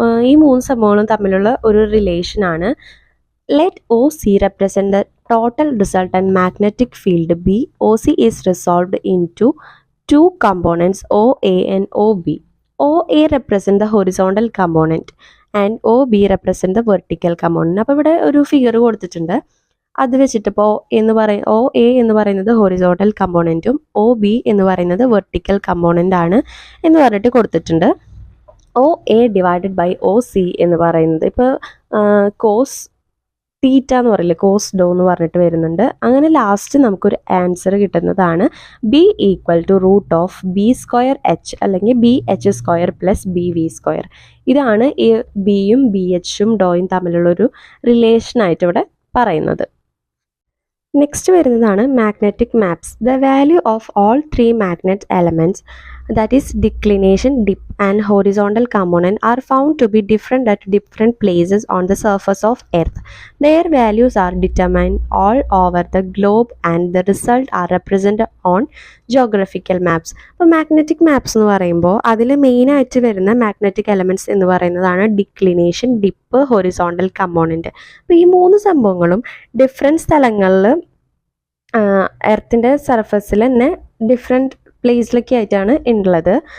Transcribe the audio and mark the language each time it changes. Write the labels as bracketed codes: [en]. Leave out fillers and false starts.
[ml] ഈ മൂന്ന് സംഭവങ്ങളും തമ്മിലുള്ള ഒരു റിലേഷനാണ്. [en] Let OC represent the total resultant magnetic field B. OC is resolved into two components OA and OB. OA represent the horizontal component and OB represent the vertical component. [ml] അപ്പോൾ ഇവിടെ ഒരു figure കൊടുത്തിട്ടുണ്ട്. അത് വെച്ചിട്ടിപ്പോൾ OA എന്ന് പറയുന്നത് horizontal കമ്പോണൻറ്റും OB എന്ന് പറയുന്നത് vertical component ആണ് എന്ന് പറഞ്ഞിട്ട് കൊടുത്തിട്ടുണ്ട്. OA ഡിവൈഡഡ് ബൈ OC എന്ന് പറയുന്നത് ഇപ്പോൾ കോസ് തീറ്റ എന്ന് പറയില്ലേ, കോസ് ഡോ എന്ന് പറഞ്ഞിട്ട് വരുന്നുണ്ട്. അങ്ങനെ ലാസ്റ്റ് നമുക്കൊരു ആൻസർ കിട്ടുന്നതാണ് B equal to root of B²H അല്ലെങ്കിൽ BH² പ്ലസ് BV². ഇതാണ് ഈ ബിയും BHും ഡോയും തമ്മിലുള്ളൊരു റിലേഷനായിട്ട് ഇവിടെ പറയുന്നത്. നെക്സ്റ്റ് വരുന്നതാണ് magnetic maps. [en] The value of all 3 magnet elements that is declination, dip and horizontal component are found to be different at different places on the surface of earth. Their values are determined all over the globe and the result are represented on geographical maps. [ml] അപ്പോൾ magnetic maps എന്ന് പറയുമ്പോൾ അതിൽ മെയിനായിട്ട് വരുന്ന magnetic elements എന്ന് പറയുന്നതാണ് declination, dip, horizontal component. അപ്പോൾ ഈ മൂന്ന് സംഭവങ്ങളും ഡിഫറെൻറ്റ് സ്ഥലങ്ങളിൽ എർത്തിൻ്റെ സർഫസിൽ തന്നെ ഡിഫറെൻറ്റ് പ്ലേസിലൊക്കെ ആയിട്ടാണ് ഉള്ളത്.